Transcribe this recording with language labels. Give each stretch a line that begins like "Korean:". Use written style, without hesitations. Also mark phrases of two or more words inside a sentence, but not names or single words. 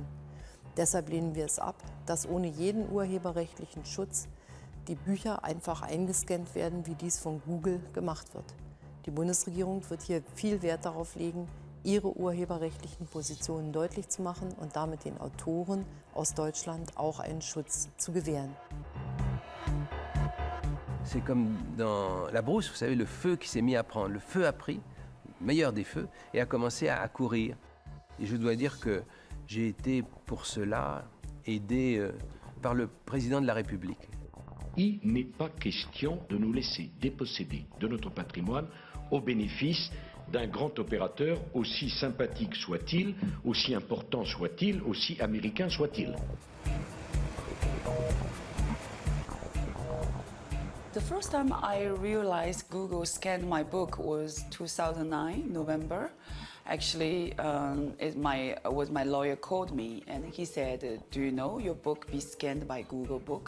German: Deshalb lehnen wir es ab, dass ohne jeden urheberrechtlichen Schutz die Bücher einfach eingescannt werden, wie dies von Google gemacht wird. Die Bundesregierung wird hier viel Wert darauf legen, ihre urheberrechtlichen Positionen deutlich zu machen und damit den Autoren aus Deutschland auch einen Schutz zu gewähren.
French: C'est comme dans la brousse, vous savez, le feu qui s'est mis à prendre. Le feu a pris, le meilleur des feux, et a commencé à courir. Et je dois dire que j'ai été pour cela aidé par le président de la République. Il n'est pas question de nous laisser déposséder de notre patrimoine au bénéfice d'un grand opérateur, aussi sympathique soit-il, aussi important soit-il, aussi américain soit-il.
English: The first time I realized Google scanned my book was 2009, November. Actually, my lawyer called me and he said, do you know your book be scanned by Google Book?